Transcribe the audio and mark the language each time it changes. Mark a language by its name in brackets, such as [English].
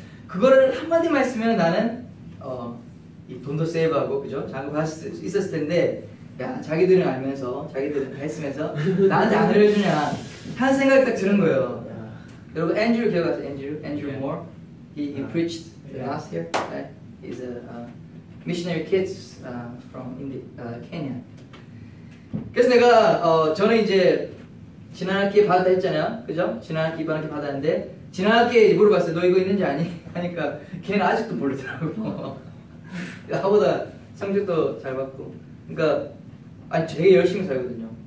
[Korean] 그거를 한마디만 했으면 나는 이 돈도 세이브하고 그죠? 장학금 받을 수 있었을 텐데 야 자기들은 알면서 자기들은 다 했으면서 나한테 안 알려주냐 하는 생각이 딱 드는 거예요. 여러분 앤드류 기억하세요? [English] 앤드류 모어? He preached last year. He's a missionary kids from Kenya. [Korean] 그래서 내가 저는 이제 지난 학기에 받았다 했잖아요. 그죠? 지난 학기 이번 학기 받았는데 지난 학기에 물어봤어요. 너 이거 있는지 아니? 하니까 걔는 아직도 모르더라고. 나보다 성적도 잘 받고. 그러니까 아니 되게 열심히 살거든요.